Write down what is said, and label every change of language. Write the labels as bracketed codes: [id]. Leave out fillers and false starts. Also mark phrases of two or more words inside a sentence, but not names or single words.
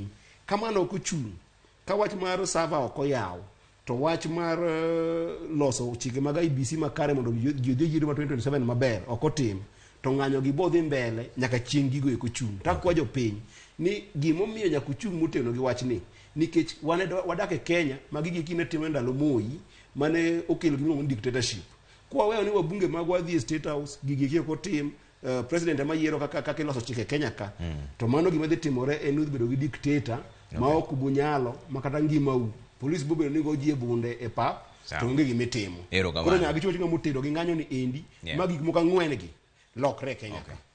[luo] Kamano ok ochung' ka wach mar server ok oyaw to wach mar loso chike mag IBC makare mondo ji odhi yiero ma 2027 maber ok otim to ng'anyo gi bodhi mbele nyaka chieng' gigo eko chung'. Takwa jopiny ni gimomiyo nyaka ochung' motegno gi wach ni nikech wadak e Kenya ma gigi kine timo ndalo Moi mane okelo gimo dictatorship. [sw] Kwa wewe [luo] ni wabunge magwa dhi State House gigi kiko tim president ama yiero kaka loso chike Kenya ka to mano gima dhi timore en bedo gi dictator ma ok bunyalo makata ngima u police bobe ni go ji e bunde e pap to onge gimitimo. Koro nyaka gichocho motedo gi ng'anyo ni endi ma gik moko 4 gi lokre Kenya ka.